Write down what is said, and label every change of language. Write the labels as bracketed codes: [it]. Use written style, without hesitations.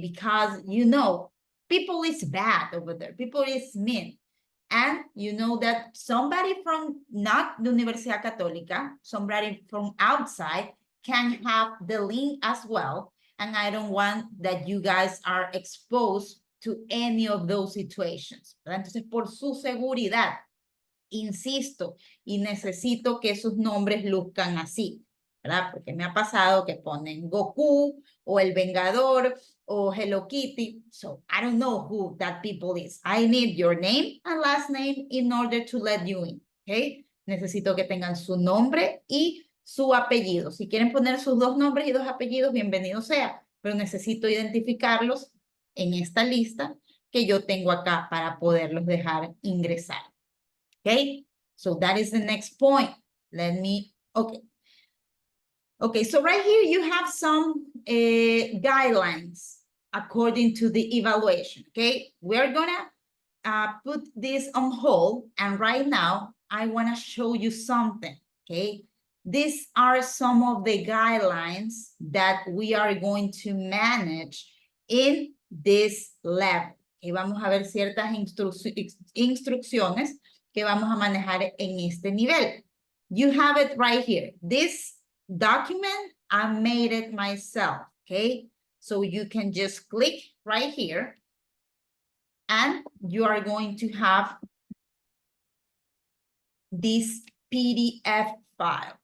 [en] Because you know, people is bad over there, people is mean. And you know that somebody from not the Universidad Católica, somebody from outside can have the link as well. And I don't want that you guys are exposed to any of those situations, [es] ¿verdad? Entonces, por su seguridad, insisto, y necesito que sus nombres luzcan así, ¿verdad? Porque me ha pasado que ponen Goku, o El Vengador, o Hello Kitty, [en] so I don't know who that people is. [es] I need your name and last name in order to let you in, ¿ok? Necesito que tengan su nombre y su apellido. Si quieren poner sus dos nombres y dos apellidos, bienvenido sea, pero necesito identificarlos en esta lista que yo tengo acá para poderlos dejar ingresar. [en] Okay, so that is the next point. Okay, so right here you have some guidelines according to the evaluation, okay? We're gonna put this on hold, and right now I wanna show you something, okay? These are some of the guidelines that we are going to manage in this level. [es] Y vamos a ver ciertas instrucciones que vamos a manejar en este nivel. [en] You have it right here. This document, I made it myself, okay? So you can just click right here and you are going to have this PDF file.